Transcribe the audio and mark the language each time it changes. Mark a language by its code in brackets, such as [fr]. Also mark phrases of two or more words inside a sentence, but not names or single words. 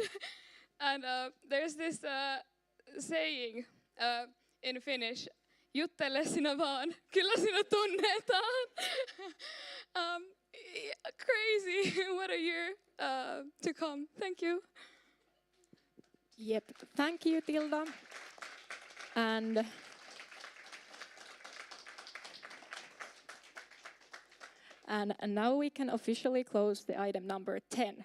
[en] And there's this saying in Finnish, [fi] juttele sinä vaan, kyllä sinut tunnetaan. [en] Crazy, what a year to come. Thank you. Yep, thank you, Tilda. And now we can officially close the item number 10.